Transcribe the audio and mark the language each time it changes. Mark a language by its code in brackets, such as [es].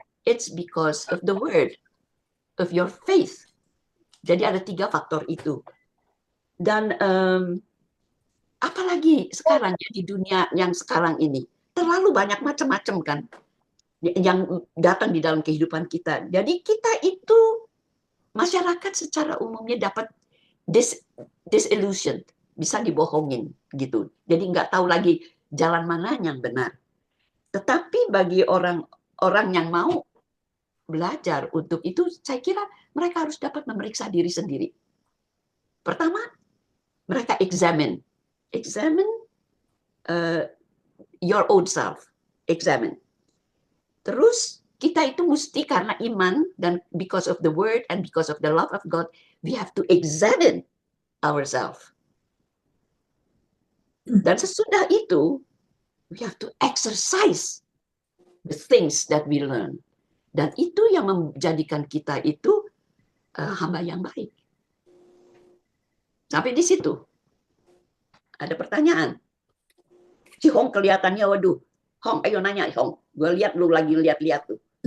[en] It's because of the word, of your faith. [id] Jadi ada 3 faktor itu. Dan apalagi sekarang ya, di dunia yang sekarang ini, terlalu banyak macam-macam kan yang datang di dalam kehidupan kita. Jadi kita itu, masyarakat secara umumnya dapat disillusioned, bisa dibohongin gitu. Jadi nggak tahu lagi jalan mana yang benar. Tetapi bagi orang yang mau belajar untuk itu, saya kira mereka harus dapat memeriksa diri sendiri. Pertama, mereka [en] examine your own self, examine. [id] Terus kita itu mesti karena iman dan [en] because of the word and because of the love of God, we have to examine ourselves. [id] Dan sesudah itu, [en] we have to exercise the things that we learn. [id] Dan itu yang menjadikan kita itu hamba yang baik. Sampai di situ. Ada pertanyaan. Si Hong kelihatannya, waduh. Hong, ayo nanya, Hong. Gue lihat lu lagi lihat-lihat tuh.